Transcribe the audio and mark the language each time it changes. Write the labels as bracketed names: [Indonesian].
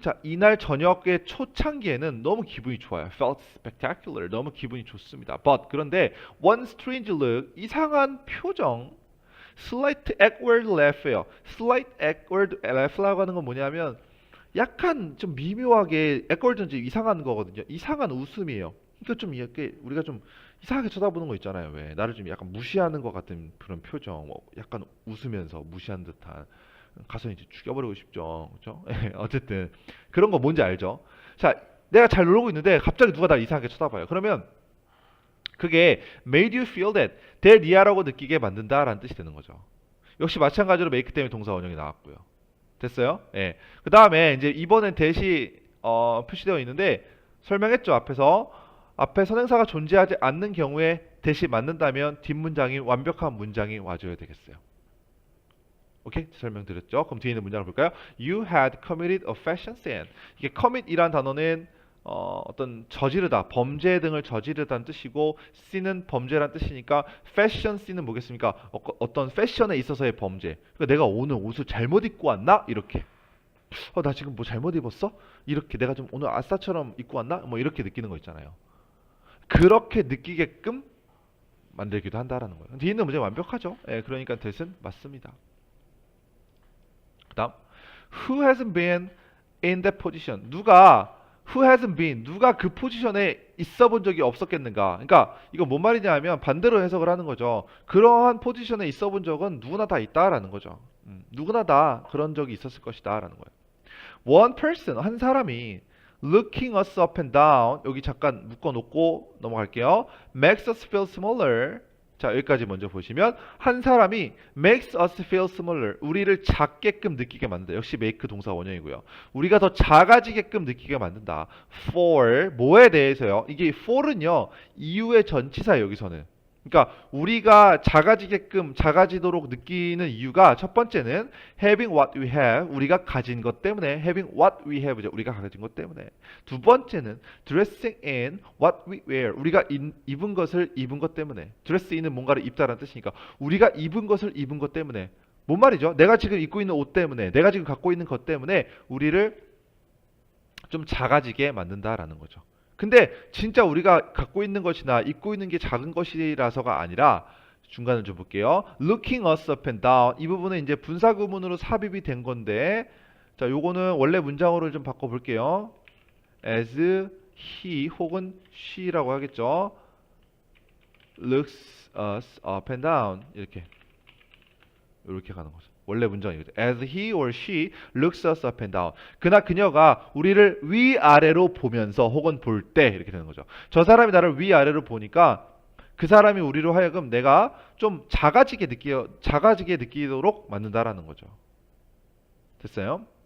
[Korean] 자, 이날 저녁의 초창기에는 너무 기분이 좋아요. [English] Felt spectacular. [Korean] 너무 기분이 좋습니다. [English] But 그런데 one strange look. [Korean] 이상한 표정. [English] Slight awkward laugh예요. Slight awkward laugh [Korean] 라고 하는 건 뭐냐면 약간 좀 미묘하게 awkward는 이상한 거거든요. 이상한 웃음이에요. 그러니까 좀 이렇게 우리가 좀 이상하게 쳐다보는 거 있잖아요. 왜 나를 좀 약간 무시하는 것 같은 그런 표정, 뭐 약간 웃으면서 무시한 듯한 가서 이제 죽여버리고 싶죠. 그렇죠? 어쨌든 그런 거 뭔지 알죠? 자, 내가 잘 놀고 있는데 갑자기 누가 나 이상하게 쳐다봐요. 그러면 그게 [English] made you feel that [Korean] 대리아라고 느끼게 만든다라는 뜻이 되는 거죠. 역시 마찬가지로 make 때문에 동사 원형이 나왔고요. 됐어요? 예. 그 다음에 이제 이번엔 대시 표시되어 있는데 설명했죠. 앞에 선행사가 존재하지 않는 경우에 대시 맞는다면 뒷문장이 완벽한 문장이 와줘야 되겠어요. 오케이? 설명드렸죠? 그럼 뒤에 있는 문장을 볼까요? [English] You had committed a fashion sin. [Korean] 이게 commit이란 단어는 어떤 저지르다, 범죄 등을 저지르다는 뜻이고 sin은 범죄란 뜻이니까 fashion sin은 뭐겠습니까? 어떤 패션에 있어서의 범죄. 그러니까 내가 오늘 옷을 잘못 입고 왔나? 이렇게. 나 지금 뭐 잘못 입었어? 이렇게 내가 좀 오늘 아싸처럼 입고 왔나? 뭐 이렇게 느끼는 거 있잖아요. 그렇게 느끼게끔 만들기도 한다라는 거예요. 뒤에 있는 문제 완벽하죠? 예, 그러니까 대신 맞습니다. [English] 그다음 who hasn't been in that position. who hasn't been [Korean] 누가 그 포지션에 있어 본 적이 없었겠는가. 그러니까 이거 뭔 말이냐 하면 반대로 해석을 하는 거죠. 그러한 포지션에 있어 본 적은 누구나 다 있다라는 거죠. 누구나 다 그런 적이 있었을 것이다 라는 거예요. [English] One person, [Korean] 한 사람이 [English] looking us up and down, [Korean] 여기 잠깐 묶어놓고 넘어갈게요. [English] makes us feel smaller. [Korean] 자, 여기까지 먼저 보시면 한 사람이 [English] makes us feel smaller, [Korean] 우리를 작게끔 느끼게 만든다. 역시 make 동사 원형이고요. 우리가 더 작아지게끔 느끼게 만든다. For, 뭐에 대해서요? 이게 for은요, 이유의 전치사예요, 여기서는. 그러니까 우리가 작아지도록 느끼는 이유가 첫 번째는 [English] having what we have, [Korean] 우리가 가진 것 때문에. [English] having what we have [Korean] 죠. 우리가 가진 것 때문에. 두 번째는 [English] dressing in what we wear, [Korean] 우리가 입은 것을 입은 것 때문에. dress in은 뭔가를 입다라는 뜻이니까 우리가 입은 것을 입은 것 때문에. 뭔 말이죠? 내가 지금 입고 있는 옷 때문에, 내가 지금 갖고 있는 것 때문에 우리를 좀 작아지게 만든다라는 거죠. 근데 진짜 우리가 갖고 있는 것이나 입고 있는 게 작은 것이라서가 아니라, 중간을 좀 볼게요. [English] looking us up and down, [Korean] 이 부분은 이제 분사구문으로 삽입이 된 건데, 자, 요거는 원래 문장으로 좀 바꿔 볼게요. as he 혹은 she라고 하겠죠. [English] looks us up and down, 이렇게 가는 거죠. [Korean] 원래 문장이거든요. [English] As he or she looks us up and down. [Korean] 그나 그녀가 우리를 위아래로 보면서 혹은 볼 때, 이렇게 되는 거죠. 저 사람이 나를 위아래로 보니까 그 사람이 우리로 하여금 내가 좀 작아지게 느끼도록 만든다라는 거죠. 됐어요?